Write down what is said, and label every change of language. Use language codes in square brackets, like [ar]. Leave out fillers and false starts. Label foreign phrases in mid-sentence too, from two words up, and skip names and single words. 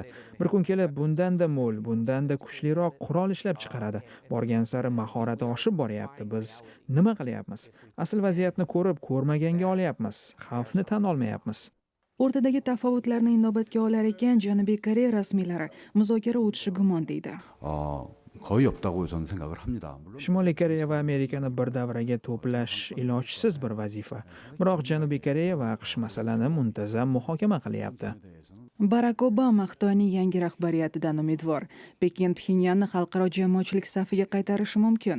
[uz] Bir kun kelib bundan-da mo'l, bundan-da kuchliroq qurol ishlab chiqaradi. Borgan sari mahorati oshib boryapti. Biz nima qilyapmiz? Asl vaziyatni ko'rib, ko'rmaganga olyapmiz. Xavfni tan olmayapmiz. O'rtadagi tafovutlarni inobatga olar ekan Janubiy Koreya rasmiylari muzokara o'tishi gumon deydi. [ko] 거의 없다고 저는 생각을 합니다. 물론 [uz] Shimoliy Koreya va Amerikani bir davraga to'plash ilojsiz bir vazifa. Biroq Janubiy Koreya va AQSh masalani muntazam muhokama qilyapti. Barak Obama Xitoyning yangi rahbariyatidan umidvor. Pekin Pxenyanni xalqaro jamoatchilik safiga qaytarishi mumkin.